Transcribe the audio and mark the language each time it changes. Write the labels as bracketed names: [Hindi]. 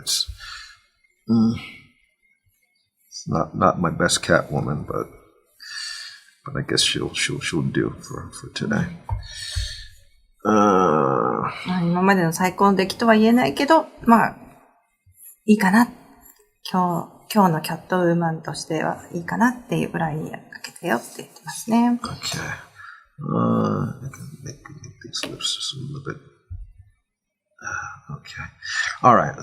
[English] It's not my best cat woman, but I guess she'll do for today. [Japanese] 今までの最高の出来とは言えないけど、いいかな。今日のキャットウーマンとしてはいいかなっていうぐらいにかけてよって言ってますね。 [English] Okay. I can make these lips just a little bit. Okay. All right.